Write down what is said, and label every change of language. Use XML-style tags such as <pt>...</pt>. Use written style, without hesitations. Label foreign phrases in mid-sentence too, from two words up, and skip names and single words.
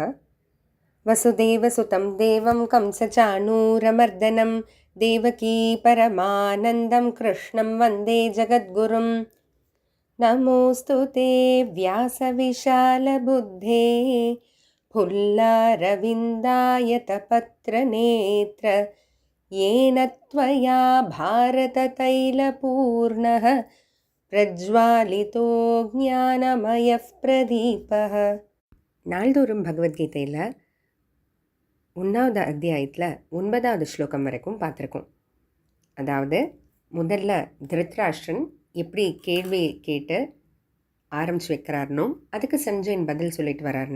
<sa>वसुदेवसुतं देवं कंसचाणूरमर्दनं देवकी परमानन्दं कृष्णं वन्दे जगद्गुरुम्. नमोऽस्तु ते व्यासविशालबुद्धे फुल्लारविन्दायतपत्रनेत्र येन त्वया भारततैलपूर्णः प्रज्वालितो ज्ञानमयः प्रदीपः.</sa> <ta>நாள்தோறும் பகவத்கீதையில் 1வது அத்தியாயத்தில் 9வது ஸ்லோகம் வரைக்கும் பார்த்துருக்கோம். அதாவது முதல்ல திருத்ராஷ்டிரன் எப்படி கேள்வி கேட்டு ஆரம்பிச்சு வைக்கிறாருனோ அதுக்கு சஞ்சயன் பதில் சொல்லிட்டு வர்றாருன்னு.</ta>